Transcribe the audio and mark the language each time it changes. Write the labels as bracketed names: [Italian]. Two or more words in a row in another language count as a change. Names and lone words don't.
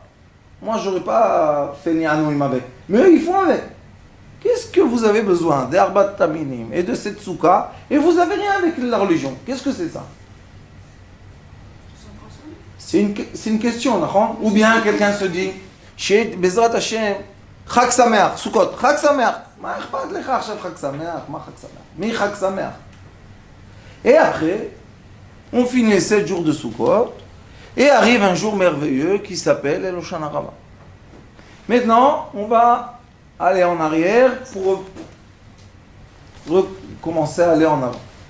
[French] Moi, j'aurais pas fait ni anouim avec. Mais eux, ils font avec. Qu'est-ce que vous avez besoin d' [Hebrew] ארבעת המינים [French] et de cette souka et vous n'avez rien avec la religion? Qu'est-ce que c'est ça? C'est une question, d'accord? Ou bien quelqu'un se dit, chez [Hebrew] בעזרת השם, חג שמח, סוכות, חג שמח. Ma אכפת לך עכשיו חג שמח? מה חג שמח? מי חג שמח? [French] Et après, on finit 7 jours de Sukkot, et arrive un jour merveilleux qui s'appelle El Hoshana Rabbah. Maintenant, on va aller en arrière pour recommencer à aller en avant.